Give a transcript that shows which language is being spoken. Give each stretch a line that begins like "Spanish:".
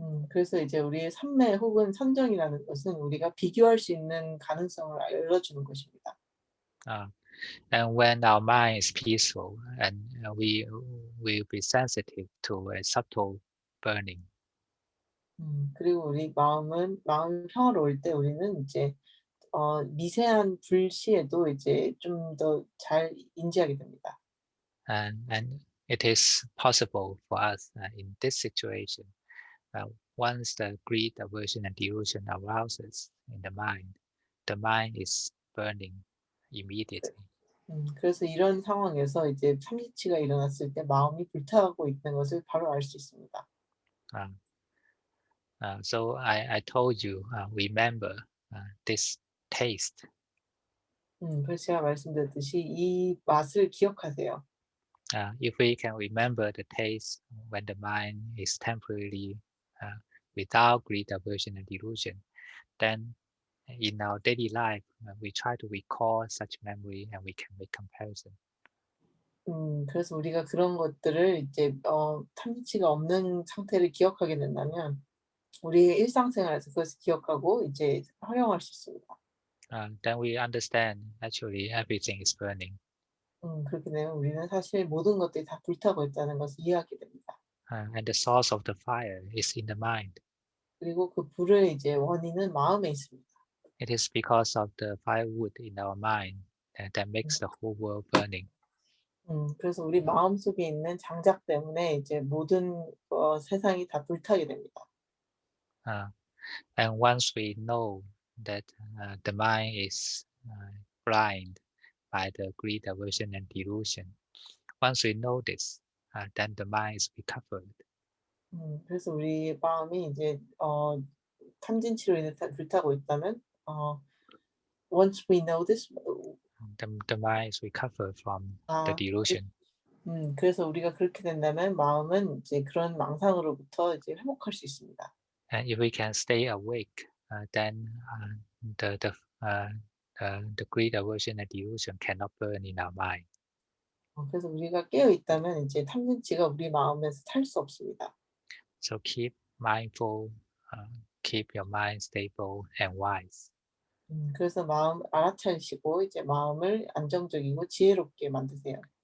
Korean: 그래서 이제 우리의 삼매 혹은 선정이라는 것은 우리가 비교할 수 있는 가능성을 열어주는 것입니다.
English: And when our mind is peaceful, and we will be sensitive to a subtle burning.
Korean: 그리고 우리 마음이 평화로울 때 우리는 이제 미세한 불씨에도 이제 좀 더 잘 인지하게 됩니다.
English: And it is possible for us in this situation. Once the greed, aversion, and delusion arouses in the mind is burning immediately.
Korean: 그래서 이런 상황에서 이제 삼지치가 일어났을 때 마음이 불타고 있는 것을 바로 알 수 있습니다.
English: So I told you, remember this taste.
Korean: 그래서 제가 말씀드렸듯이 이 맛을 기억하세요.
English: If we can remember the taste when the mind is temporarily without greed, aversion, and delusion, then in our daily life, we try to recall such memory and we can make comparison.
Korean: 그래서 우리가 그런 것들을 이제 탐지치가 없는 상태를 기억하게 된다면 우리의 일상생활에서 그것을 기억하고 이제 활용할 수 있습니다.
English: Then we understand actually everything is burning.
Korean: 그렇게 되면 우리는 사실 모든 것들이 다 불타고 있다는 것을 이해하게 됩니다.
English: And the source of the fire is in the mind.
Korean: 그리고 그 불의 이제 원인은 마음에 있습니다.
English: It is because of the firewood in our mind that makes the whole world burning.
Korean: 그래서 우리 마음 속에 있는 장작 때문에 이제 모든 세상이 다 불타게 됩니다.
English: And once we know that the mind is blind by the greed, aversion, and delusion, once we know this, then the mind is recovered.
Korean: 그래서 우리 마음이 이제 탐진치로 인해 불타고 있다면
English: once we know this, The mind is recovered from the 아, delusion.
Korean: 그래서 우리가 그렇게 된다면 마음은 이제 그런 망상으로부터 이제 회복할 수 있습니다.
English: And if we can stay awake, then the greed, aversion, and delusion cannot burn in our mind.
Korean: 그래서 우리가 깨어 있다면 이제 탐진치가 우리 마음에서 탈 수 없습니다.
English: So keep mindful, keep your mind stable and wise.
Korean: 그래서 마음 알아차리시고 이제 마음을 안정적이고 지혜롭게 만드세요.